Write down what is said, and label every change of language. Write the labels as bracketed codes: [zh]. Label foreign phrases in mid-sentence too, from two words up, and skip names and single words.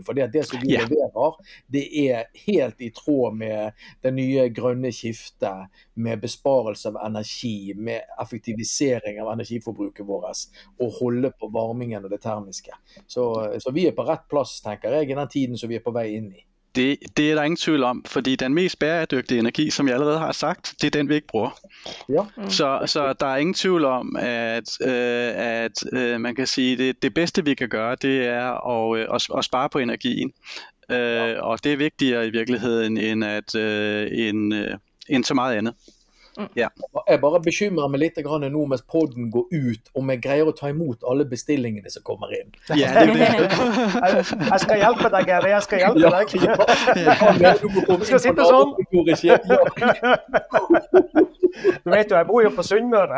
[no] For det som vi leverer, det helt i tråd med det nye grønne skiftet, med besparelse av energi, med effektivisering av energiforbruket vårt, og holde på varmingen og det termiske. Så vi på rett plass, tenker jeg, i den tiden som vi på vei inn i. [da] Det er der ingen tvivl om, fordi den mest bæredygtige energi, som jeg allerede har sagt, det er den, vi ikke bruger. Ja. Så der er ingen tvivl om, at man kan sige, det bedste, vi kan gøre, det er at spare på energien. Og det er vigtigere i virkeligheden, end så meget andet. Ja. [no] Jeg bare bekymrer meg litt nå mens podden går ut, om jeg greier å ta imot alle bestillingene som kommer inn. Ja, det er det. Jeg skal hjelpe deg, Gary. Jeg skal hjelpe deg. Du skal sitte sånn. Du vet jo, jeg bor jo på Sunnmøre.